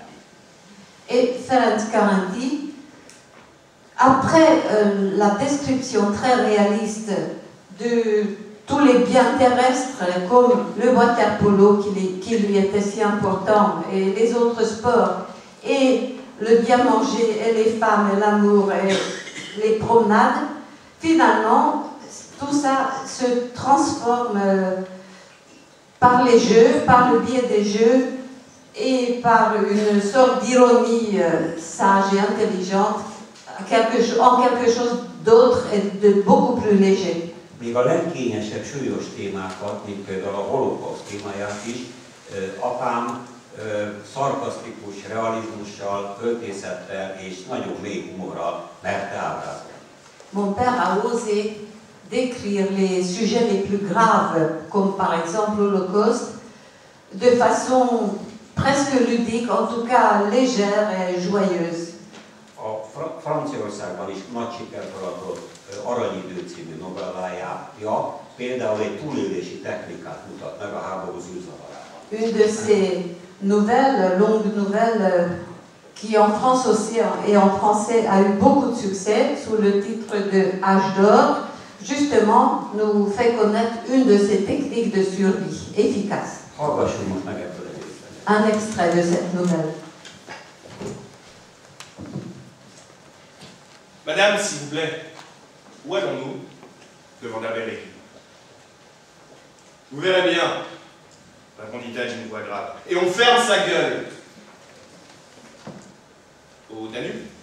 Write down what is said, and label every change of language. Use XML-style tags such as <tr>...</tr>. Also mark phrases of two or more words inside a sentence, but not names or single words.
<fr>Et Ferenc Karánti, après la description très réaliste de tous les biens terrestres comme le water-polo qui lui était si important et les autres sports et le bien manger et les femmes et l'amour et les promenades, finalement tout ça se transforme par les jeux, par le biais des jeux et par une sorte d'ironie sage et intelligente en quelque chose d'autre et de beaucoup plus léger.</fr> <hu>Még a legkényesebb, súlyos témákat, mint például a holokauszt témáját is, apám szarkasztikus realizmussal, költészettel és nagyon mély humorral merte ábrázolni.</hu> <fr>Mon père a osé décrire les sujets les plus graves, comme par exemple l'Holocauste, de façon presque ludique, en tout cas légère et joyeuse.</fr> <hu>A Franciaországban is nagy sikert aratott Aranyidő című novellája például egy túlélési technikát mutat meg a háború zűrzavarában.</hu> <fr>Une de ces nouvelles, longues nouvelles, qui en France aussi et en français a eu beaucoup de succès, sous le titre de Âge d'or, justement nous fait connaître une de ces techniques de survie efficaces.</fr> <hu>Hallgassunk most meg ebből egy részletet.</hu> <fr>Un extrait de cette nouvelle. Madame, s'il vous plaît, où allons-nous? Demanda Berry. Vous verrez bien, répondit-elle d'une voix grave. Et on ferme sa gueule. Au Danube?</fr>